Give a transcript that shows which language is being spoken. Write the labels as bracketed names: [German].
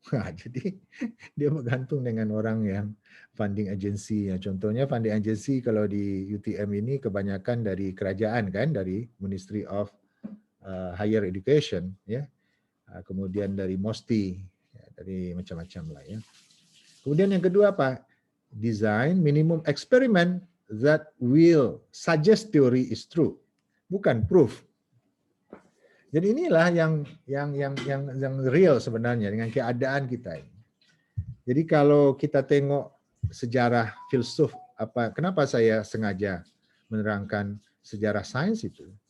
[Malay] Jadi dia bergantung dengan orang yang funding agency. Contohnya funding agency kalau di UTM ini kebanyakan dari kerajaan kan, dari Ministry of Higher Education ya. Kemudian dari MOSTI, ya, dari macam-macam lah ya. Kemudian yang kedua apa? [English] Design minimum experiment that will suggest theory is true, bukan proof. [Malay] Jadi inilah yang real sebenarnya dengan keadaan kita ini. Jadi kalau kita tengok sejarah filsuf kenapa saya sengaja menerangkan sejarah sains itu?